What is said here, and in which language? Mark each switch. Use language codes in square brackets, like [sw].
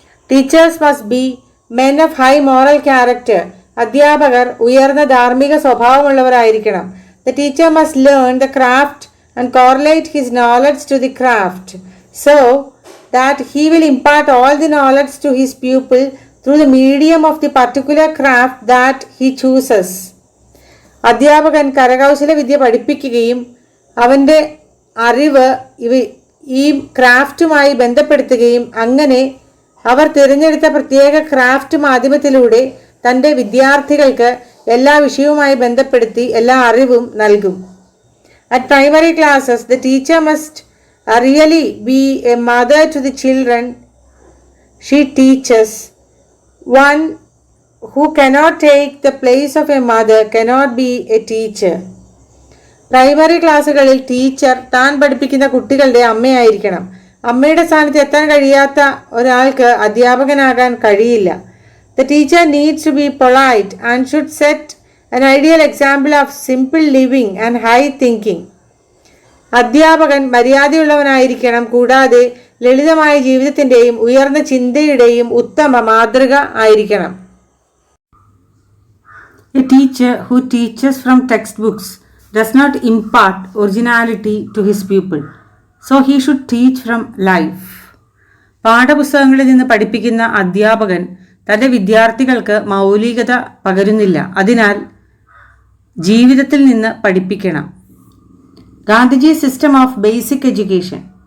[en] Teachers must be men of high moral character. [ml] അധ്യാപകർ ഉയർന്ന ധാർമ്മിക സ്വഭാവമുള്ളവരായിരിക്കണം. [en] The teacher must learn the craft and correlate his knowledge to the craft so that he will impart all the knowledge to his pupil through the medium of the particular craft that he chooses. [ml] അധ്യാപകൻ കരകൗശല വിദ്യ പഠിപ്പിക്കുകയും അവൻ്റെ അറിവ് ഈ ക്രാഫ്റ്റുമായി ബന്ധപ്പെടുത്തുകയും അങ്ങനെ അവർ തിരഞ്ഞെടുത്ത പ്രത്യേക craft മാധ്യമത്തിലൂടെ തൻ്റെ വിദ്യാർത്ഥികൾക്ക് എല്ലാ വിഷയവുമായി ബന്ധപ്പെടുത്തി എല്ലാ അറിവും നൽകും. [en] At primary classes, the teacher must really be a mother to the children she teaches. One who cannot take the place of a mother cannot be a teacher. [ml] Primary ക്ലാസ്സുകളിൽ ടീച്ചർ താൻ പഠിപ്പിക്കുന്ന കുട്ടികളുടെ അമ്മയായിരിക്കണം. അമ്മയുടെ സ്ഥാനത്ത് എത്താൻ കഴിയാത്ത ഒരാൾക്ക് അധ്യാപകനാകാൻ കഴിയില്ല. [en] The teacher needs to be polite and should set an ideal example of simple living and high thinking. [ml] അധ്യാപകൻ മര്യാദയുള്ളവനായിരിക്കണം, കൂടാതെ ലളിതമായ ജീവിതത്തിൻ്റെയും ഉയർന്ന ചിന്തയുടെയും ഉത്തമ മാതൃക ആയിരിക്കണം. [en] A teacher who teaches from textbooks does not impart originality to his pupil, so he should teach from life. [ml] പാഠപുസ്തകങ്ങളിൽ നിന്ന് പഠിപ്പിക്കുന്ന അധ്യാപകൻ തൻ്റെ വിദ്യാർത്ഥികൾക്ക് മൗലികത പകരുന്നില്ല, അതിനാൽ ജീവിതത്തിൽ നിന്ന് പഠിപ്പിക്കണം. [en] Gandhiji system of basic education.